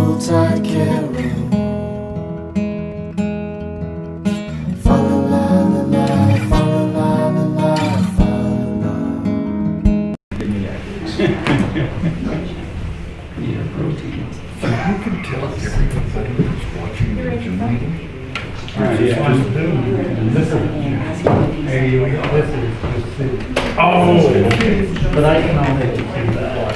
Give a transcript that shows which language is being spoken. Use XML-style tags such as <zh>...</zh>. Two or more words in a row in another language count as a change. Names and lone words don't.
<en>Riverside carol. Fa la la la la, fa la la la la, fa la la. Need a protein. You can tell everybody who's watching the Zoom meeting. Yeah. But I can only do that.</en>